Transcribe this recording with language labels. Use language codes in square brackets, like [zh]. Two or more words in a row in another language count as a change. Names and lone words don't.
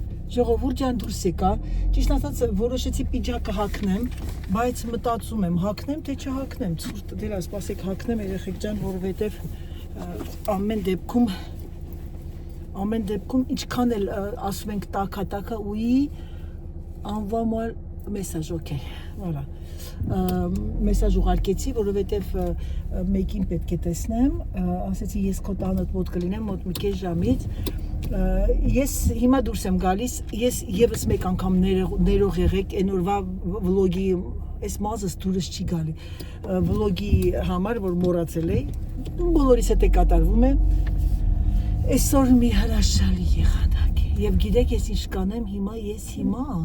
[hy] ժողովուրդ ջան դուրս եկա, ճիշտ ասած որոշեցի պիջակը հագնեմ, բայց մտածում եմ հագնեմ թե չհագնեմ, ցուրտ դելա, սպասեք հագնեմ երեխեք ջան, որովհետև ամեն դեպքում ինչքան էլ ասում ենք տակա ուի [fr] envoie-moi message, OK, voilà. [hy] Մեսաժ ուղարկեցի, որովհետև մեկին պետք է տեսնեմ, ասեցի ես քո տանդ մոտ կլինեմ մոտ մի քիչ ժամից։ Ես հիմա դուրս եմ գալիս, ես եւս մեկ անգամ ներող եղեք այն օրվա վլոգի, այս մազս դուրս չի գալի։ Վլոգի համար, որ մոռացել էի, բոլորիս հետ է կատարվում է։ Այսօր մի հրաշալի եղանակ է։ Եվ գիտեք ես ինչ կանեմ հիմա, ես հիմա